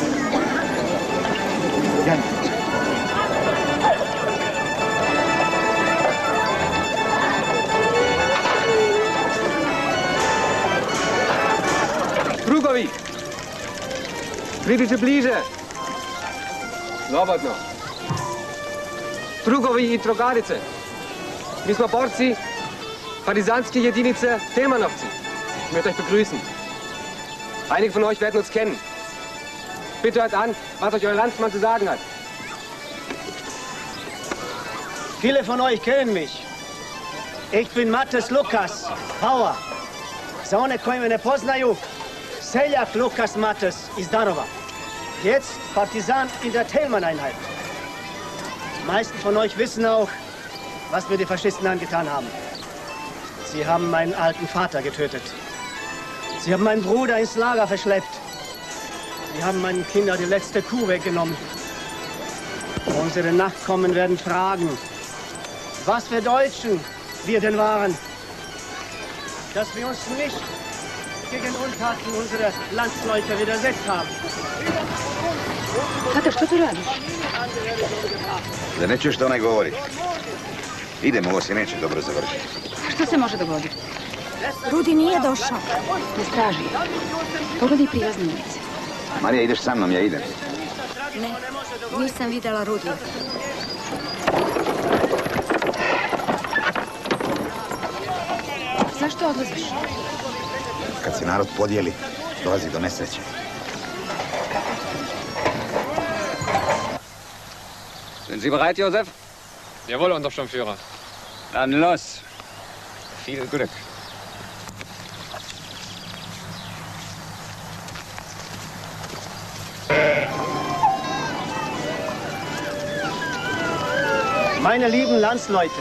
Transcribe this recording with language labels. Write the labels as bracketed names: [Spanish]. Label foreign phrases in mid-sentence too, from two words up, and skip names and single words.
[Croatian] Drugovi! Pridite bliže! Slobodno! Drugovi i drogarice! [German] Wir sind [Croatian] borci partisanske jedinice Tilmanovci. [German] Ich möchte euch begrüßen. Einige von euch werden uns kennen. Bitte hört an, was euch euer Landsmann zu sagen hat. Viele von euch kennen mich. Ich bin Mates Lukas, Bauer. [Croatian] Za one koji me ne poznaju, seljak Lukas Mates iz Darova. [German] Jetzt Partisan in der Thälmann-Einheit. Die meisten von euch wissen auch, was mir die Faschisten angetan haben. Sie haben meinen alten Vater getötet. Sie haben meinen Bruder ins Lager verschleppt. Sie haben meinen Kindern die letzte Kuh weggenommen. Unsere Nachkommen werden fragen, was für Deutschen wir denn waren. Dass wir uns nicht gegen Untaten unserer Landsleute widersetzt haben. [Croatian] Tata, što ti radiš? Da ne čuješ što onaj govori. Idemo, ovo se neće dobro završiti. Što se može dogoditi? Rudi nije došao. Na straži. Pogledaj prilazne ulice. Marija, ideš sa mnom, ja idem. Ne, nisam videla Rudija. Zašto odlaziš? Kad se narod podijeli, dolazi do nesreće. [German] Sind Sie bereit, Josef? Jawohl, unser Sturmführer. Dann los. Viel Glück. Meine lieben Landsleute.